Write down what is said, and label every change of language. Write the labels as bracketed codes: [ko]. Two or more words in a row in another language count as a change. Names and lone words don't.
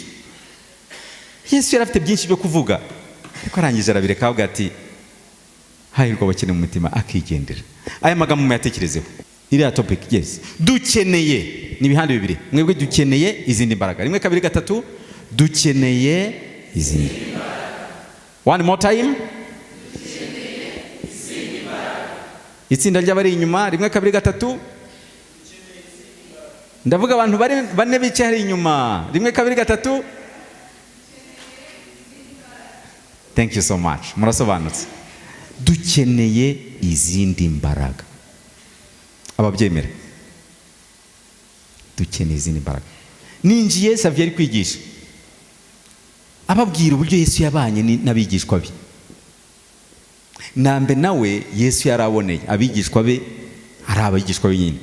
[rw] Yesu yarafite byinshi byo kuvuga. Ariko arangije arabireka avuga ati hahirwa abakene mu mutima akigendera. Aya magambo muyatekerezeho. Iriya topic yes. Dukeneye ni bihande 2. Mwebwe dukeneye izindi mbaraga. 1 2 3 dukeneye izindi. [en] One more time. [rw] Dukeneye izindi mbaraga. Itsinda ry'abari inyuma 1 2 3. Ndavuga abantu bane bicaye hari inyuma. 1 2 3. [en] Thank you so much. [rw] Murasobanutse. Dukeneye izindi mbaraga. Ababyemera. Dukeneye izindi mbaraga. Ninjiye Xavier kwigisha. Ababwira uburyo Yesu yabanye n'abigishwa be. Nambe nawe Yesu yaraboneye abigishwa be ari abigishwa benyine.